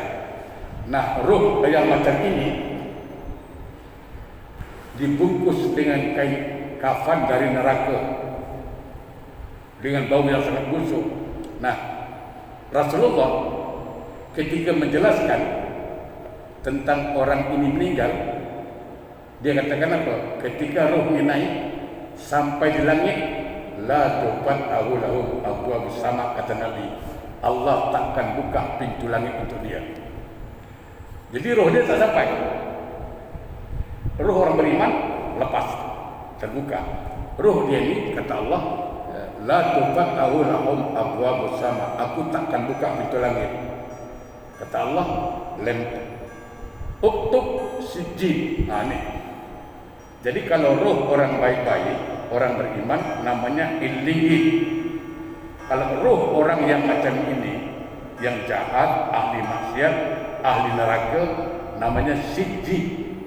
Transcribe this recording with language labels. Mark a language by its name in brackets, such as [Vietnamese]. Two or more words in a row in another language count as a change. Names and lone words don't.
[Malay] Nah, roh yang macam ini dibungkus dengan kain kafan dari neraka dengan bau yang sangat busuk. Nah, Rasulullah ketika menjelaskan tentang orang ini meninggal, dia katakan apa? Ketika rohnya naik sampai di langit, [Arabic] لا تفتح له أبواب السماء, [Malay] kata Nabi, Allah takkan buka pintu langit untuk dia. Jadi roh dia tak sampai. Roh orang beriman lepas, terbuka. Roh dia ni kata Allah, [Arabic] لا تفتح لهم أبواب السماء, [Malay] aku takkan buka pintu langit. Kata Allah, [Arabic] لم أكتب سجيل. [Malay] Ni. Jadi kalau roh orang baik-baik, orang beriman, namanya illiyin. Kalau roh orang yang macam ini, yang jahat, ahli maksiat, ahli neraka, namanya sijil.